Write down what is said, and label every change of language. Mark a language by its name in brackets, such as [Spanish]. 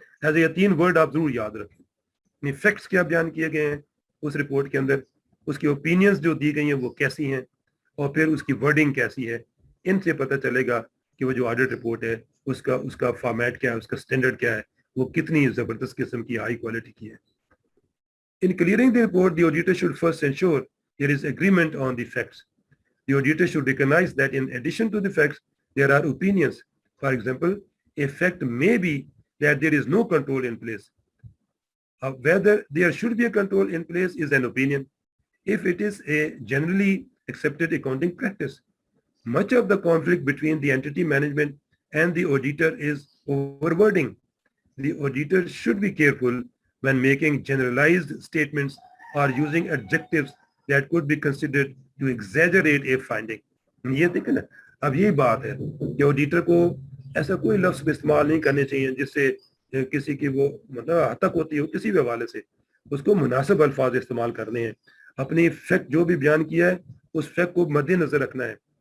[Urdu] ایسے یہ 3 ورڈ آپ ضرور یاد رکھیں. فیکٹس کیا بیان کیے گئے ہیں اس رپورٹ کے اندر, اس کی اوپینینز جو دی گئی ہیں وہ کیسی ہیں, اور پھر اس کی ورڈنگ کیسی ہے. ان سے پتہ چلے گا کہ وہ جو آڈٹ رپورٹ ہے اس کا فارمیٹ کیا ہے, اس کا اسٹینڈرڈ کیا ہے, وہ کتنی زبردست قسم کی ہائی کوالٹی کی ہے. [English] In clearing the report, the auditor should first ensure there is agreement on the facts. The auditor should recognize that in addition to the facts, there are opinions. For example, a fact may be that there is no control in place. Whether there should be a control in place is an opinion. If it is a generally accepted accounting practice, much of the conflict between the entity management and the auditor is over wording. The auditor should be careful when making generalized statements or using adjectives that could be considered to exaggerate a finding. [Urdu] یہ دیکھیں نا, اب یہی بات ہے کہ auditor کو ایسا کوئی لفظ استعمال نہیں کرنے چاہیے جس سے کسی کی وہ مطلب ہتک ہوتی ہو کسی بھی حوالے سے. اس کو مناسب الفاظ استعمال کرنے ہیں. اپنی فیکٹ جو بھی بیان کیا ہے اس فیکٹ کو مد نظر رکھنا ہے.